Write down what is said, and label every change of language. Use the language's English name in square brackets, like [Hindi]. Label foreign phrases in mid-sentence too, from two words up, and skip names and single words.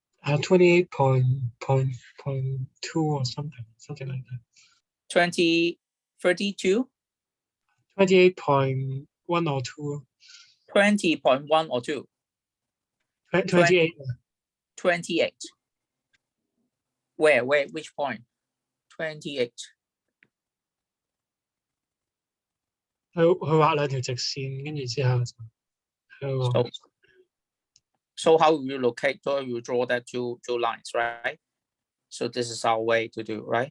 [English] 28.2 or something like that. 32? 28.1 or 2. 20.1 or 2? 28. 28. Where, which point? 28. [Cantonese] 佢畫兩條直線，跟住之後就 [English] So how will you locate? So you draw that two lines, right? So this is our way to do, right?